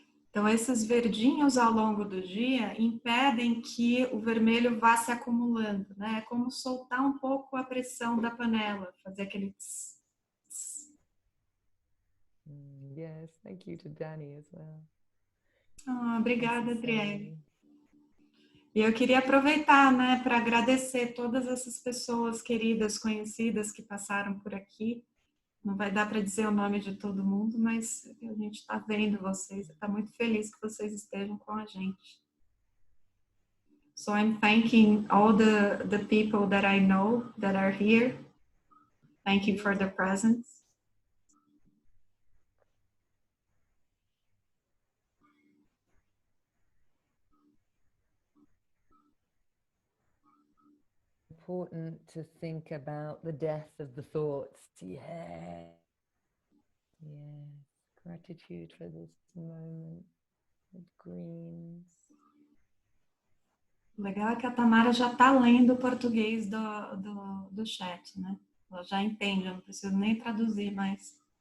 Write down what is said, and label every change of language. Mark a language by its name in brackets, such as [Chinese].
[Portuguese] Então, esses verdinhos ao longo do dia impedem que o vermelho vá se acumulando, né? É como soltar um pouco a pressão da panela, fazer aquele tss, tss. [English] Yes, thank you to Danny as well. [Portuguese] Obrigada, Adriele. E eu queria aproveitar, né, para agradecer todas essas pessoas queridas, conhecidas que passaram por aqui. Não vai dar para dizer o nome de todo mundo, mas a gente está vendo vocês, está muito feliz que vocês estejam com a gente. [English] So I'm thanking all the people that I know that are here. Thank you for the presence. Important to think about the death of the thoughts. Yeah. Yeah. Gratitude for this moment with greens. [Portuguese] Legal é que a Tamara já está lendo o português do chat, né? Ela já entende, eu não preciso nem traduzir mais.